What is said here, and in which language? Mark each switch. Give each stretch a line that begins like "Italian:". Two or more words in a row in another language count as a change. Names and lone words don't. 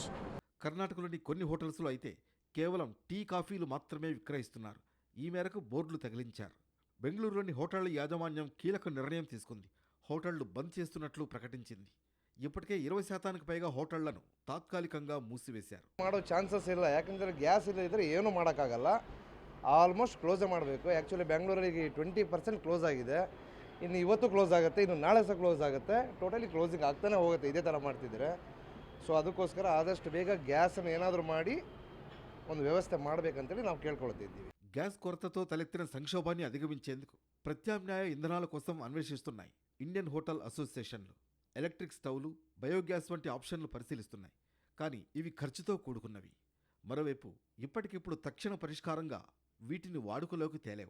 Telugu: కర్ణాటకలోని కొన్ని హోటల్స్లో అయితే కేవలం టీ, కాఫీలు మాత్రమే విక్రయిస్తున్నారు. ఈ మేరకు బోర్డులు తగిలించారు. బెంగళూరులోని హోటళ్ల యాజమాన్యం కీలక నిర్ణయం తీసుకుంది. హోటళ్లు బంద్ చేస్తున్నట్లు ప్రకటించింది. ఇప్పటికే 20% పైగా హోటళ్లను తాత్కాలికంగా మూసివేశారు.
Kannada: ಮಾಡೋ ಚಾನ್ಸಸ್ ಇಲ್ಲ, ಯಾಕಂದರೆ ಗ್ಯಾಸ್ ಇಲ್ಲದಿದ್ದರೆ ಏನೂ ಮಾಡೋಕ್ಕಾಗಲ್ಲ.
English: almost close
Kannada: ಮಾಡಬೇಕು. ಆ್ಯಕ್ಚುಲಿ ಬೆಂಗಳೂರಿಗೆ 20% ಕ್ಲೋಸ್ ಆಗಿದೆ. ಇನ್ನು ಇವತ್ತು ಕ್ಲೋಸ್ ಆಗುತ್ತೆ, ಇನ್ನು ನಾಳೆ ಸಹ ಕ್ಲೋಸ್ ಆಗುತ್ತೆ.
English: totally closing
Kannada: ಆಗ್ತಾನೆ ಹೋಗುತ್ತೆ ಇದೇ ಥರ ಮಾಡ್ತಿದ್ರೆ. ಸೊ ಅದಕ್ಕೋಸ್ಕರ ಆದಷ್ಟು ಬೇಗ ಗ್ಯಾಸನ್ನು ಏನಾದರೂ ಮಾಡಿ ಒಂದು ವ್ಯವಸ್ಥೆ ಮಾಡಬೇಕಂತೇಳಿ ನಾವು ಕೇಳ್ಕೊಳ್ತಿದ್ದೀವಿ.
Telugu: గ్యాస్ కొరతతో తలెత్తిన సంక్షోభాన్ని అధిగమించేందుకు ప్రత్యామ్నాయ ఇంధనాల కోసం అన్వేషిస్తున్నాయి
English: Indian hotel associations. electric stoves,
Telugu: బయోగ్యాస్ వంటి ఆప్షన్లు పరిశీలిస్తున్నాయి. కానీ ఇవి ఖర్చుతో కూడుకున్నవి. మరోవైపు ఇప్పటికిప్పుడు తక్షణ పరిష్కారంగా వీటిని వాడుకలోకి తేలేవు.